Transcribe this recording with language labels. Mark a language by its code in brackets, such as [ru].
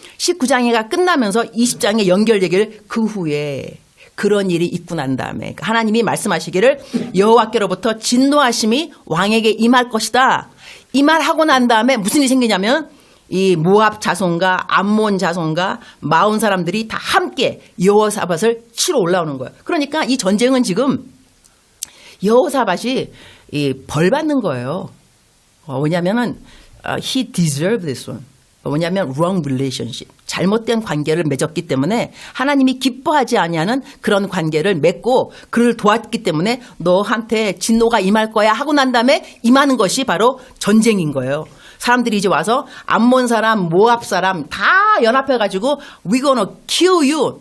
[ko] 19장이가 끝나면서 20장에 연결되기를 그 후에 그런 일이 있고 난 다음에 하나님이 말씀하시기를 여호와께로부터 진노하심이 왕에게 임할 것이다. 이 말 하고 난 다음에 무슨 일이 생기냐면 이 모압 자손과 암몬 자손과 마온 사람들이 다 함께 여호사밧을 치러 올라오는 거예요. 그러니까 이 전쟁은 지금 여호사밧이 벌 받는 거예요. 왜냐면은 [en] he deserved this one. [ko] 뭐냐면 [en] wrong relationship. [ko] 잘못된 관계를 맺었기 때문에 하나님이 기뻐하지 아니하는 그런 관계를 맺고 그를 도왔기 때문에 너한테 진노가 임할 거야 하고 난 다음에 임하는 것이 바로 전쟁인 거예요. 사람들이 이제 와서 암몬 사람, 모압 사람 다 연합해가지고 [en] we gonna kill you.